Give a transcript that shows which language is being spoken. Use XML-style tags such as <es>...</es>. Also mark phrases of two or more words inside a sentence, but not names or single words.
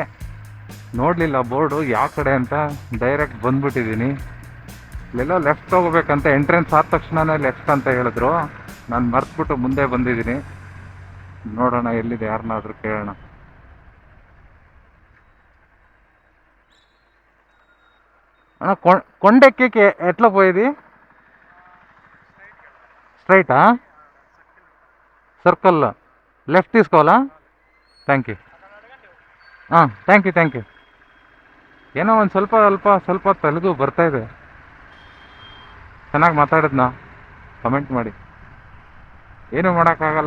<kn>ನೋಡಲಿಲ್ಲ ಬೋರ್ಡು ಯಾವ ಕಡೆ ಅಂತ, ಡೈರೆಕ್ಟ್ ಬಂದ್ಬಿಟ್ಟಿದ್ದೀನಿ. ಇಲ್ಲೆಲ್ಲ ಲೆಫ್ಟ್ ತಗೋಬೇಕಂತ. ಎಂಟ್ರೆನ್ಸ್ ಆದ ತಕ್ಷಣನೇ ಲೆಫ್ಟ್ ಅಂತ ಹೇಳಿದ್ರು. ನಾನು ಮರ್ತ್ಬಿಟ್ಟು ಮುಂದೆ ಬಂದಿದ್ದೀನಿ. ನೋಡೋಣ ಎಲ್ಲಿದೆ, ಯಾರನ್ನಾದ್ರೂ ಕೇಳೋಣ.</kn> <te>ಅಣ್ಣ కొండెక్కి ఎట్లా పోయేది? స్ట్రైటా?</te> <en>circle left తీసుకోవాలా? thank you. thank you.</en> <kn>ಏನೋ ಒಂದು ಸ್ವಲ್ಪ ತೆಲುಗು ಬರ್ತಾ ಇದೆ. ಚೆನ್ನಾಗಿ ಮಾತಾಡಿದ್ನಾ? ಕಮೆಂಟ್ ಮಾಡಿ. ಏನೂ ಮಾಡೋಕ್ಕಾಗಲ್ಲ.</kn>